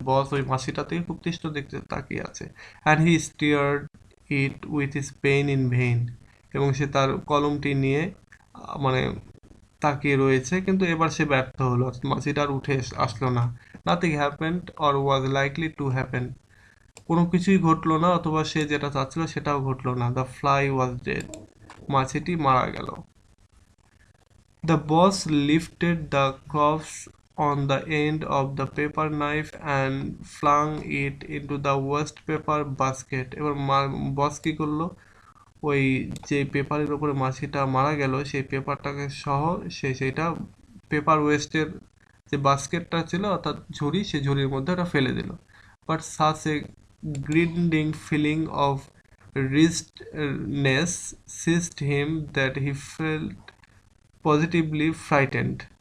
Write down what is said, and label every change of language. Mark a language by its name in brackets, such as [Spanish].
[Bangla] বস ওই মাছিটাতে খুব তীক্ষ্ণ দৃষ্টিতে তাকিয়ে আছে। [English] and he stirred it with his pen in vain, [Bangla] এবং সে তার কলমটি নিয়ে মানে তাকিয়ে রয়েছে, কিন্তু এবার সে ব্যর্থ হলো। মাছিটা আর উঠে আসলো না। [English] nothing happened or was likely to happen, [Bangla] কোনো কিছুই ঘটলো না, অথবা সে যেটা চাচ্ছিল সেটাও ঘটলো না। [English] the fly was dead, [Bangla] মাছিটি মারা গেল। [English] The boss lifted the crops on the end of the paper knife and flung it into the waste paper basket. [Bangla] এবার বস কি করলো, ওই যে পেপারের উপরে মাছিটা মারা গেল সেই পেপারটাকে সহ সে সেটা পেপার ওয়েস্টের যে বাস্কেটটা ছিল অর্থাৎ ঝুড়ি, সেই ঝুড়ির মধ্যে ওটা ফেলে দিল। [English] But such a grinding feeling of wretchedness seized him that he felt positively frightened.